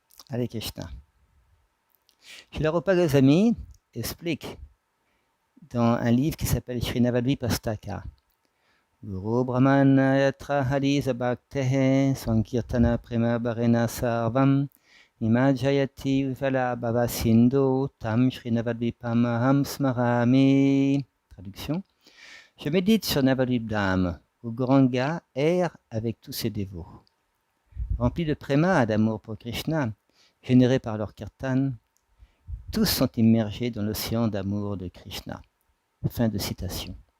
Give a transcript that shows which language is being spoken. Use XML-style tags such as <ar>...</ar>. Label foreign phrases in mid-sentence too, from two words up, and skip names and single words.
<sa>Hare Krishna.</sa> <fr>Srila Rupa Goswami explique dans un livre qui s'appelle Sri Navadvipastaka.</fr> <sa>Guru Brahmana Yatra Hariza Bhaktehe Sankirtana Prema Bharena Sarvam Imajayati Vivala Bhava Sindhu Tam Sri Navadvipamaham Smarami.</sa> <fr>Traduction. Je médite sur Navadvipdham, où Gauranga erre avec tous ses dévots. Remplis de préma, d'amour pour Krishna, générés par leur kirtan, tous sont immergés dans l'océan d'amour de Krishna. Fin de citation.</fr>